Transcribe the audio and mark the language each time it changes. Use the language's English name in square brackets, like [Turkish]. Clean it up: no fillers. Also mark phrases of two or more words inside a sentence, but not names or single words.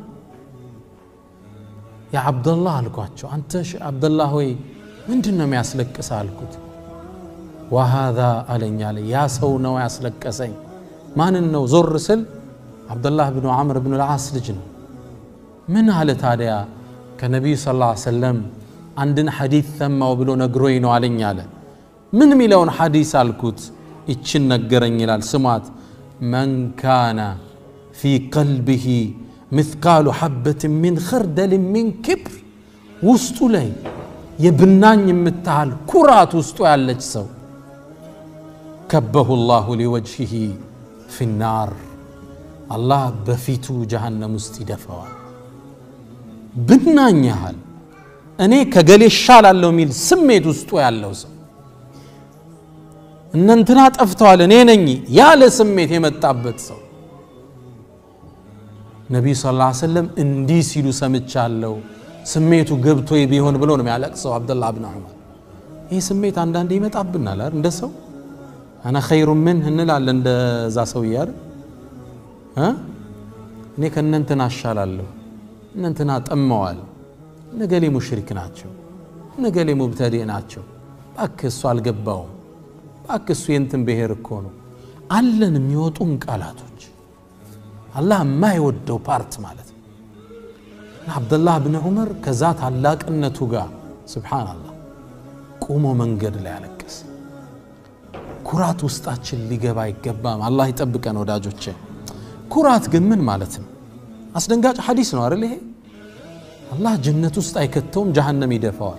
[Amharic] ያ አብዱላህ አልኳቸው አንተ አብዱላህ ሆይ ምንድነው የሚያስለቅስ አልኩት وهذا አለኛለ ያ ሰው ነው ያስለቀሰኝ ማንን ነው ዞር ስል አብዱላህ ኢብኑ አምር ኢብኑ العاص ልጅ ነው ምን አለ ታዲያ ከነብዩ [Arabic] صلى الله عليه وسلم [Amharic] አንድን ሐዲስ ሰማው ብሎ ነግሮኝ ነው አለኛለ ምን ሚለውን ሐዲስ አልኩት እቺን ነገረኝ ይላል ስማት من [Arabic] كان في قلبه مثقال حبة من خردل من كبر [Amharic] ውስጡ ላይ የብናኝ የምታል ኩራት ውስጡ ያለች ሰው [Arabic] كبه الله لوجهه في النار الله [Amharic] በፊቱ جهنم ውስጥ ይደፋዋል ብናኝ ያህል እኔ ከገሌ ሻላለሁ ሚል ስሜት ውስጡ ያለው ሰው እንንትና ጠፍተዋል እኔ ነኝ ያለ ስሜት የመጣበት ሰው ነብዩ [Arabic] صلى الله عليه وسلم [Amharic] እንዲህ ሲሉ ሰምቻለሁ ስሜቱ ገብቶ ቢሆን ብሎ ነው የሚያለቅሰው አብዱላህ ኢብኑ ዑመር ይሄ ስሜት አንዳንዴ ይመጣብናል አይደል እንደ ሰው [Arabic] انا خير منه [Amharic] እንላለን እንደዛ ሰው ይያር እኔ ከነንተና አሻላለሁ እንንተና ጠመዋል ነገሌ ሙሽሪክ ናቸው ነገሌ ሙብተዲዕ ናቸው ባክሱ አልገባው ባክሱ የንተን ብሄር እኮ ነው አለን የሚወጡን ቃላቶች አላህ የማይወደው ፓርት ማለት ነው አብዱላህ ኢብኑ ዑመር ከዛ ታላቅነቱ ጋር ሱብሃንአላህ ቆሞ መንገድ ላይ አለቀሰ ኩራት ውስጣችን ሊገባ ይገባም አላህ ይጠብቀን ወዳጆቼ ኩራት ግን ምን ማለት ነው አስደንጋጭ ሐዲስ ነው አይደል ይሄ አላህ ጀነት ውስጥ አይከተውም جهنم ይደፋዋል